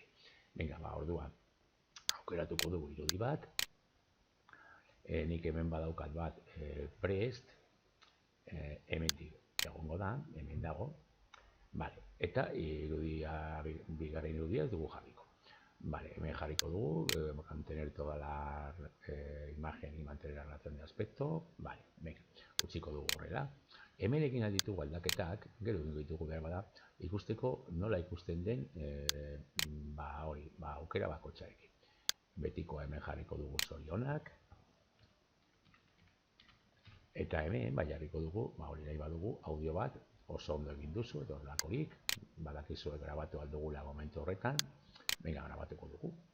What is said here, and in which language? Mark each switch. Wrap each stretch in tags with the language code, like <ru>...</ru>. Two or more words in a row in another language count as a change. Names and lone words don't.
<eu>Orduan, aukeratuko dugu irudi bat, nik hemen badaukat bat prest, hemendik egongo da, hemen dago, eta bigarren irudia ez dugu jarriko. Hemen jarriko dugu,</eu> <es>mantener toda la imagen y mantener la relación de aspecto,</es> <eu>utziko dugu horrela. Hemen egin alditugu aldaketak, gero egin ditugu behar bada, ikusteko nola ikusten den aukera bakotxarekin. Betiko hemen jarriko dugu zorionak, eta hemen jarriko dugu, hori nahi badugu, audio bat oso ondo egin duzu, edo horrelakorik, badakizue grabatu aldugula momentu horretan, grabatuko dugu.</eu>